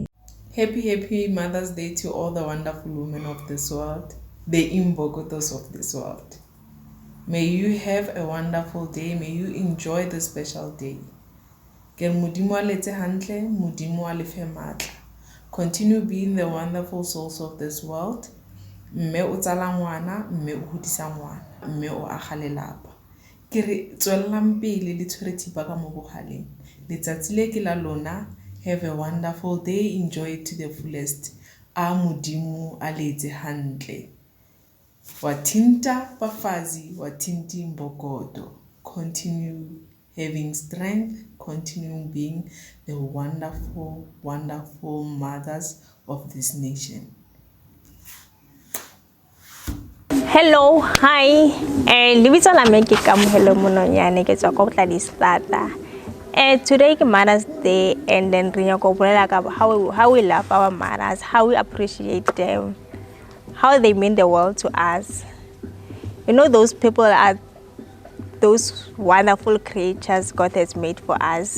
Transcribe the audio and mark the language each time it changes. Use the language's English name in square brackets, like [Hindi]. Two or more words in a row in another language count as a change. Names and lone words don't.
[English] Happy Mother's Day to all the wonderful women of this world, the Imbogotos of this world. May you have a wonderful day. May you enjoy this special day. Continue being the wonderful souls of this world. [Tswana] Mme o tsala ngwana, mme o hodisa ngwana, mme o aga lelapa. Ke re tswellang pele le tshwere thipa ka mo bogaleng. Letsatsi le ke la lona. [English] Have a wonderful day. Enjoy it to the fullest. [Southern Sotho] A modimo a letse hantle. [Zulu] Watinta bafazi, watinti mbokodo. [English] Continue having strength. Continue being the wonderful, wonderful mothers of this nation. Hello, hi. [Southern Sotho] Libitso la me ke Kamohelo Mononyane ke tswa ko Tladistata. [English] Today is Mother's Day, and then how we love our mothers, how we appreciate them, how they mean the world to us. You know, those people are those wonderful creatures God has made for us.